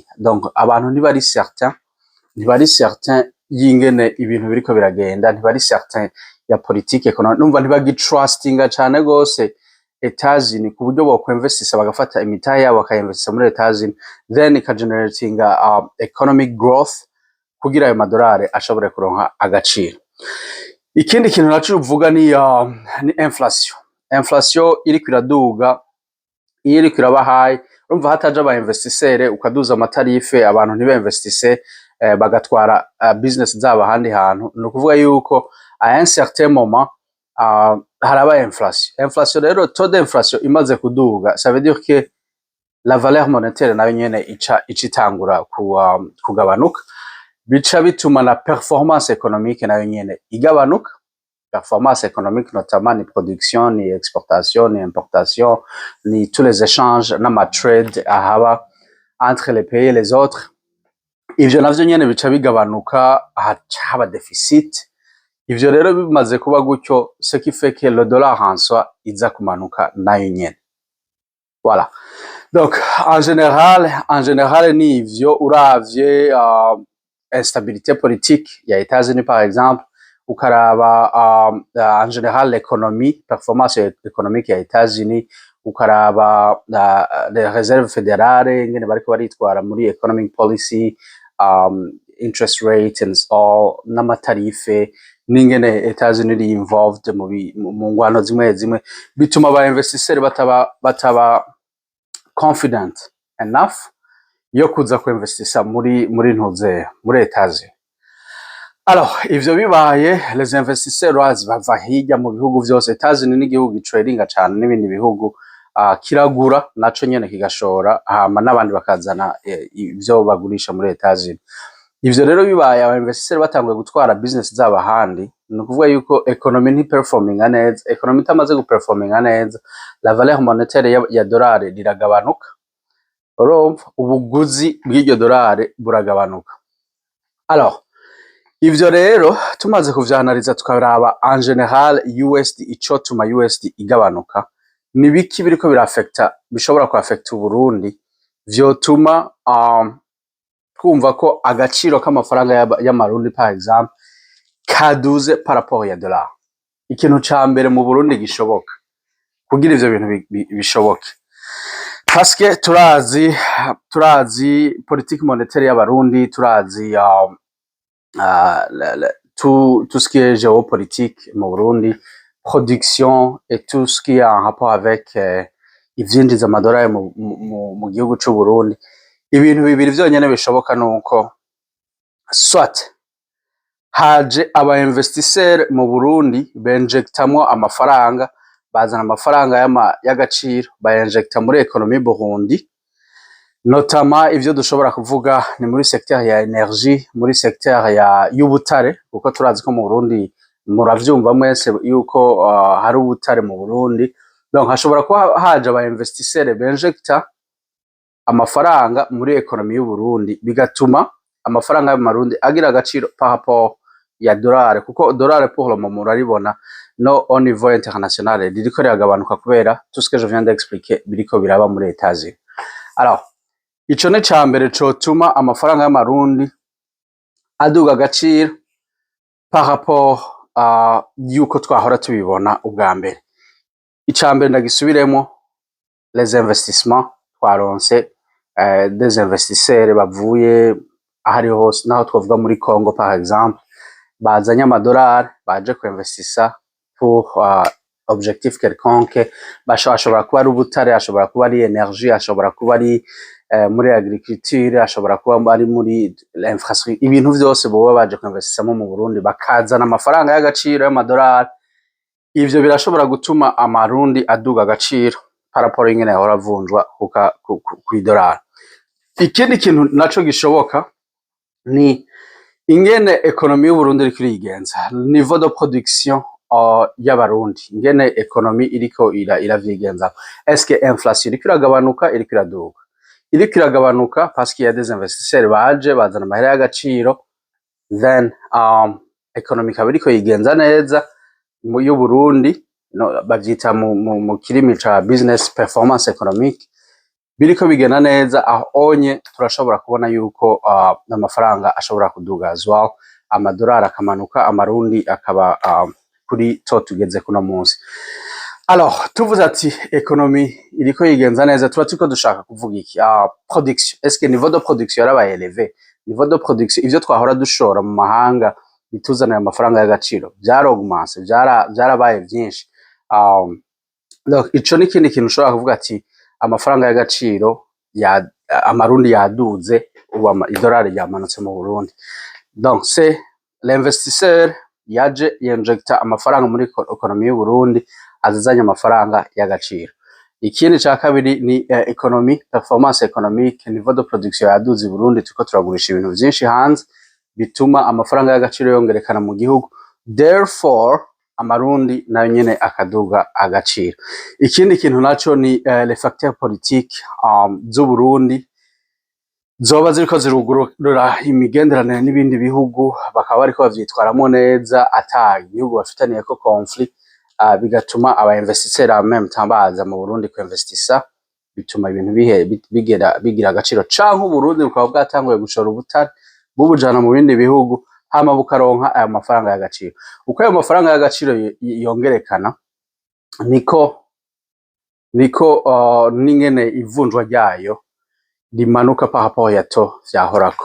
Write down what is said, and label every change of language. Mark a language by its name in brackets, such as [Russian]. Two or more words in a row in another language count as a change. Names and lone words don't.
[Rundi] Donc abantu ntibari certain y'ingene ibintu biriko biragenda, ntibari certain ya [French] politique economique, [Rundi] numva ntibagitrustinga cane gose Etats-Unis ku buryo bokwinvestisa bagafata imitahe yabo bakayinvestisa muri Etats-Unis, then ikageneratinga [English] economic growth [Rundi] kugira ayo madolari ashobore kuronka agaciro. Ikindi kintu naco uvuga ni inflation iriko iraduga, iyo iriko iraba high, urumva hataje aba investisseurs ukaduza amatarife abantu ntibinvestise bagatwara business zabo ahandi hantu, ni ukuvuga yuko [French] à un certain moment [Rundi] haraba inflation rero [French] taux d'inflation [Rundi] imaze kuduga, [French] ça veut dire que la valeur monétaire [Rundi] nayo nyene ica itangura kugabanuka, bica bituma na [French] performance économique [Rundi] nayo nyene igabanuka. [French] Performance économique notamment ni production, ni exportation, ni importation, ni tous les échanges n'ama trade ahaba entre les pays et les autres. [Rundi] Ivyo navyo nyene bica bigabanuka, haba déficit. Ivyo rero bimaze kuba gutyo, [French] ce qui fait que le dollar en soi [Rundi] iza kumanuka nayo nyene. Voilà. [French] Donc en général [Rundi] ni ivyo uravye [French] instabilité politique [Rundi] ya États-Unis [French] par exemple, [Rundi] ukaraba [French] en général l'économie, performance économique [Rundi] ya États-Unis, ukaraba [French] les réserves fédérales [Rundi] ingene bariko baritwara muri [English] economic policy, interest rate and all, [Rundi] n'amatarife n'ingene Etats-Unis iri involved mu ngwano zimwe bituma aba investisseurs bataba [English] confident enough [Rundi] yo kuza kuinvestisa muri Etats-Unis. Alors ivyo bibaye, [French] les investisseurs [Rundi] bava hirya mu bihugu vyose. Etats-Unis n'igihugu tradinga cane n'ibindi bihugu, kiragura naco nyene kigashora, hama n'abandi bakazana ivyo bagurisha muri Etats-Unis. Ivyo rero bibaye aba investisseurs batanguye gutwara business zabo ahandi, ni ukuvuga yuko economy ntiperforminga neza. Economy itamaze guperforminga neza, [French] la valeur monétaire [Rundi] ya dolari riragabanuka, urumva ubuguzi bw'iryo dolari buragabanuka. Alors ivyo rero tumaze kuvyanaliza tukaraba [French] en général [Rundi] USD, icotuma USD igabanuka, ni biki biriko bishobora kuaffecta Uburundi vyotuma twumva ko agaciro k'amafaranga y'amarundi [French] par exemple [Rundi] kaduze [French] par rapport [Rundi] ya dollar. Ikintu ca mbere mu Burundi gishoboka kugira ivyo bintu bishoboke, [French] parce que turazi politique monétaire [Rundi] y'abarundi, turazi [French] tout ce qui est géopolitique [Rundi] mu Burundi, [French] production et tout ce qui est en rapport avec [Rundi] ivyinjiza amadolari mu gihugu c'u Burundi. Ibintu bibiri vyonyene bishoboka nuko soit haje aba investisseurs mu Burundi benjectamwo amafaranga, bazana amafaranga y'agaciro bayinjecta muri economie Burundi, notamment ivyo dushobora kuvuga ni muri secteur ya energie, muri secteur y'ubutare, kuko turazi ko mu Burundi muravyumva mwese yuko hari ubutare mu Burundi. Donc hashobora kuba haje aba investisseurs benjecta amafaranga muri economie y'u Burundi, bigatuma amafaranga y'amarundi agira agaciro [French] par rapport [Rundi] ya dollar, kuko dollar [French] pour le moment [Rundi] uraribona no [French] au niveau international [Rundi] ririko riragabanuka kubera [French] tout ce que je viens d'expliquer [Rundi] biriko biraba muri Etats-Unis. Alors ico ne cambere cotuma amafaranga y'amarundi aduga agaciro [French] par rapport [Rundi] yuko twahora tubibona ubwa mbere. Icambere ndagisubiremo, [French] les investissements [Rundi] twaronse [French] des investisseurs [Rundi] bavuye ahari hose, naho twavuga muri Congo [French] par exemple, [Rundi] bazanye amadolari baje kuinvestisa [French] pour objectif quelconque, [Rundi] ashobora kuba ari ubutare, ashobora kuba ari energie, ashobora kuba ari muri agriculture, ashobora kuba ari muri l'infrastructure, ibintu vyose boba baje kuinvestisamo mu Burundi bakazana amafaranga y'agaciro y'amadolari. ivyo birashobora gutuma amarundi aduga agaciro paraporo ingene yahora avunjwa kw'idolari. Ikindi kintu naco gishoboka ni ingene ekonomi y'Uburundi iriko irigenza, [French] niveau de production [Rundi] y'abarundi, ingene ekonomi iriko iravyigenza. [French] Est-ce que [Rundi] inflation iriko iragabanuka, iriko iraduga? Iriko iragabanuka [French] parce qu'il y a des investisseurs [Rundi] baje bazana amahera y'agaciro, then ekonomi ikaba iriko yigenza neza y'Uburundi, bavyita mu kirimi ca business [French] performance economique, [Rundi] biriko bigenda neza, aho onye turashobora kubona yuko amafaranga ashobora kuduga [English] as well, [Rundi] amadolari akamanuka, amarundi akaba kuri to tugeze kuno munsi. Alors tuvuze ati ekonomi iriko yigenza neza, tuba turiko dushaka kuvuga iki? [French] Production, est-ce que niveau de production yarabaye élevé? Niveau de production, [Rundi] ivyo twahora dushora mu mahanga bituzanira amafaranga y'agaciro vyarogmanse, vyarabaye vyinshi. Donc ico ni ikindi kintu ushobora kuvuga ati amafaranga y'agaciro amarundi yaduze, ubu idolari ryamanutse mu Burundi. [French] Donc c'est l'investisseur [Rundi] yaje yinjecta amafaranga muri ekonomi y'u Burundi, azazanye amafaranga y'agaciro. Ikindi ca kabiri ni economy, [French] performance economique, niveau de production [Rundi] yaduze i Burundi, turiko turagurisha ibintu vyinshi hanze bituma amafaranga y'agaciro yongerekana mu gihugu, therefore amarundi nayo nyene akaduga agaciro. Ikindi kintu naco ni [French] les facteurs politiques [Rundi] z'u Burundi zoba ziriko zirugurura imigenderanire n'ibindi bihugu, bakaba bariko bavyitwaramwo neza ata igihugu bafitaniyeko conflit, bigatuma aba investisseurs [French] en même temps [Rundi] baza mu Burundi kuinvestisa, bituma ibintu bigira agaciro, canke Uburundi bukaba bwatanguye gushora ubutare bubujana mu bindi bihugu, hama bukaronka ayo mafaranga y'agaciro. Uko ayo mafaranga y'agaciro yongerekana, niko n'ingene ivunjwa ryayo rimanuka [French] par rapport [Rundi] ya to vyahorako.